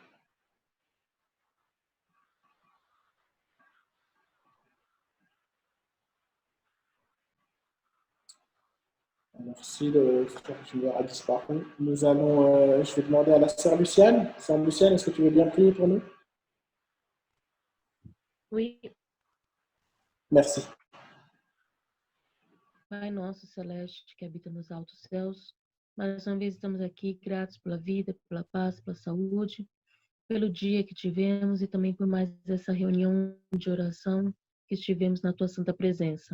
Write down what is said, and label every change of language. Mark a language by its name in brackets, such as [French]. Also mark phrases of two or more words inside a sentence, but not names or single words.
[French] Alors, si le frère Junior a disparu, nous allons, je vais demander à la sœur Luciane. Sœur Luciane, est-ce que tu veux bien prier pour nous? Oui, Merci. [Portuguese] Pai nosso celeste que habita nos altos céus, mais uma vez estamos aqui gratos pela vida, pela paz, pela saúde, pelo dia que tivemos e também por mais essa reunião de oração que estivemos na tua santa presença.